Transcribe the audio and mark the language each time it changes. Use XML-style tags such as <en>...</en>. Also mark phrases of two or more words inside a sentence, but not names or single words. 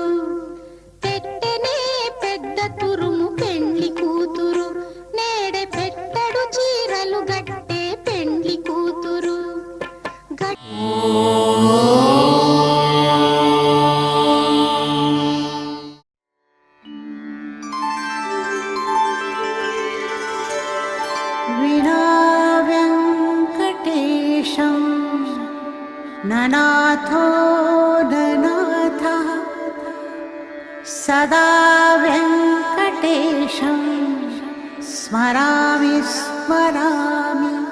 <te>పెట్టనే పెద్ద తురుము పెండ్లి కూతురు, నేడే పెట్టెడు చీరలు గట్టే పెండ్లి కూతురు.</te> <sa>विना वेङ्कटेशं ननाथो ननाथः, सदा वेङ्कटेशं स्मरामि स्मरामि.</sa>